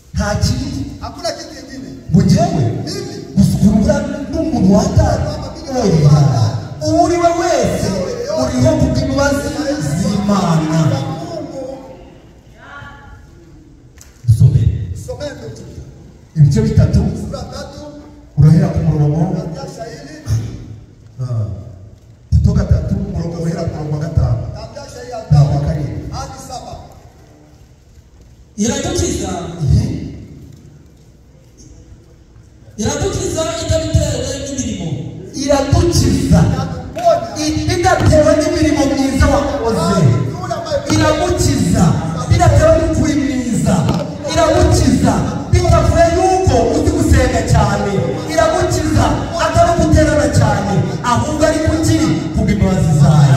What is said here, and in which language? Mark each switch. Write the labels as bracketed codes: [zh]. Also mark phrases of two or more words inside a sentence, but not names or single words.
[rw] kindi [sw] Hakuna kitu kingine. mujewe Mimi [rw] gusukura n'umuntu watari uri we wese uriho kubw'imbabazi z'Imana. [sw] someni tu. [rw] Ibice bitatu [sw] Sura 3 [rw] urahera ku murongo [sw] kuanzia shahiri. [rw] Tito 3 umurongo urahera ku murongo wa 5 [sw] Kuanzia shahiri ya na 5 [rw] wa 7. [sw] hadi 7. [rw] iradukiza itabitewe n'imirimo, iradukiza bidatewe n'imirimo myiza wakoze, iragukiza bidatewe n'ukuri mwiza, iragukiza bitavuye yuko uzi gusenga cyane, iragukiza atari guterana cyane, ahubwo ari kukiri kubw'imbabazi zayo.